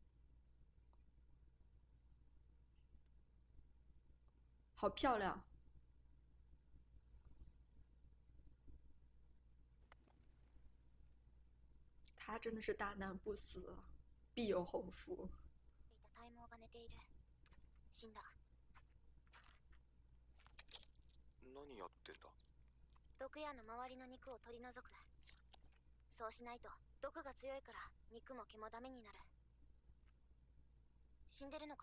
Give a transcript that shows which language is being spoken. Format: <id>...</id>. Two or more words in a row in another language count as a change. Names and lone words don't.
<zh>好漂亮。他真的是大难不死，必有后福。</zh> <ja>体毛が寝ている。死んだ。何やってんだ。毒矢の周りの肉を取り除く。そうしないと毒が強いから肉も毛もダメになる。死んでるのか。</ja>